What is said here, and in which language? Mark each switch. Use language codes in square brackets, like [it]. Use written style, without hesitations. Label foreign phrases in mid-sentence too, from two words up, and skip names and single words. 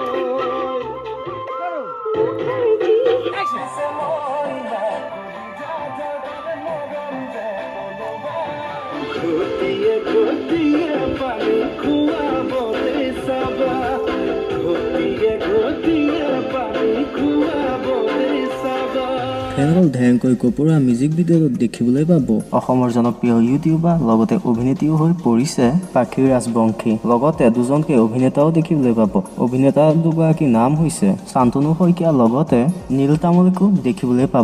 [as] গটিয়ে গটিয়ে পানী কুৱা বটে চাবা. গটিয়ে গটিয়ে পানী কুৱা বটে চাবা. ফেনখন ঢেৰেংকৈ কপোৱা মিউজিক ভিডিঅ'ত দেখিবলৈ পাব অসমৰ জনপ্ৰিয় ইউটিউবাৰ লগতে অভিনেত্ৰীও হৈ পৰিছে পাখি ৰাজবংশী, লগতে দুজনকে অভিনেতাও দেখিবলৈ পাব। অভিনেতা দুগৰাকীৰ নাম হৈছে শান্তনু শইকীয়া লগতে নীল তামুলীকো দেখিবলৈ পাব।